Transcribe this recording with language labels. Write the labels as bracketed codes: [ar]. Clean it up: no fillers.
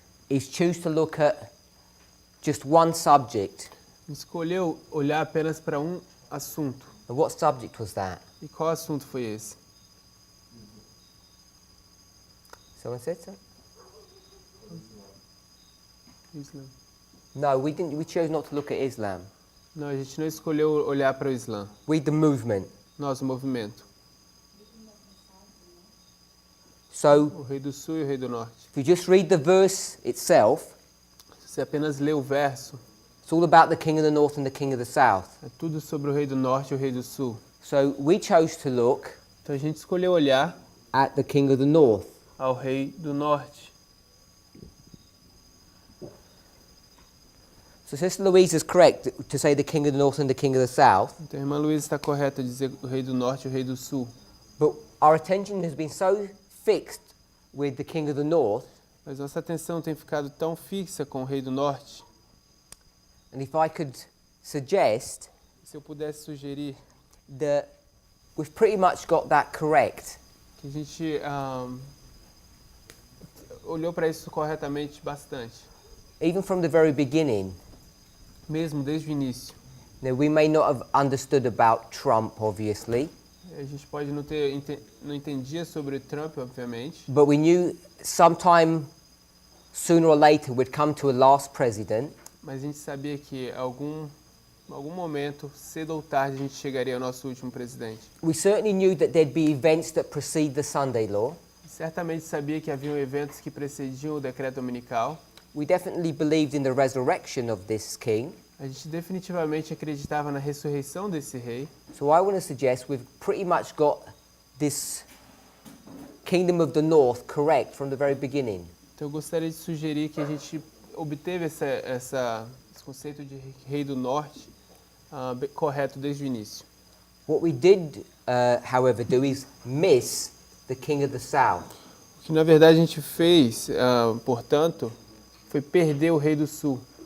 [en] is choose to look at just one subject. [pt] a gente escolheu olhar apenas para um assunto. [en] And what subject was that? [pt] E qual assunto foi esse? [en] Someone said so? [pt] Islã. [en] No, we didn't. We chose not to look at Islam. [pt] Não, a gente não escolheu olhar para o Islã. [en] We the movement. [pt] Nosso movimento. [en] So [pt] O rei do sul e o rei do norte. [en] if you just read the verse itself, [pt] Se você apenas lê o verso, [en] it's all about the king of the north and the king of the south. [pt] é tudo sobre o rei do norte e o rei do sul. [en] So we chose to look [pt] Então a gente escolheu olhar [en] at the king of the north. [pt] ao rei do norte. [en] So Sister Louise is correct to say the king of the north and the king of the south, [pt] Então a irmã Luísa está correta dizer o rei do norte e o rei do sul. [en] but our attention has been so fixed with the king of the north, [pt] Mas nossa atenção tem ficado tão fixa com o rei do norte. [en] and if I could suggest [pt] Se eu pudesse sugerir [en] that we've pretty much got that correct. [pt] que a gente olhou para isso corretamente bastante. [en] Even from the very beginning, [pt] Mesmo desde o início. [en] now we may not have understood about Trump, obviously, [pt] A gente pode não entendia sobre Trump, obviamente, [en] but we knew sometime sooner or later we'd come to a last president [pt] mas a gente sabia que algum em algum momento, cedo ou tarde, a gente chegaria ao nosso último presidente. [en] We certainly knew that there'd be events that precede the Sunday law. [pt] Certamente sabia que haviam eventos que precediam o decreto dominical. [en] We definitely believed in the resurrection of this king. [pt] A gente definitivamente acreditava na ressurreição desse rei. [en] So I want to suggest we've pretty much got this kingdom of the north correct from the very beginning. [pt] Então eu gostaria de sugerir que a gente obteve esse conceito de rei do norte correto desde o início. [en] What we did, however, do is miss the king of the south. [pt] O que na verdade a gente fez, portanto, foi perder o rei do sul.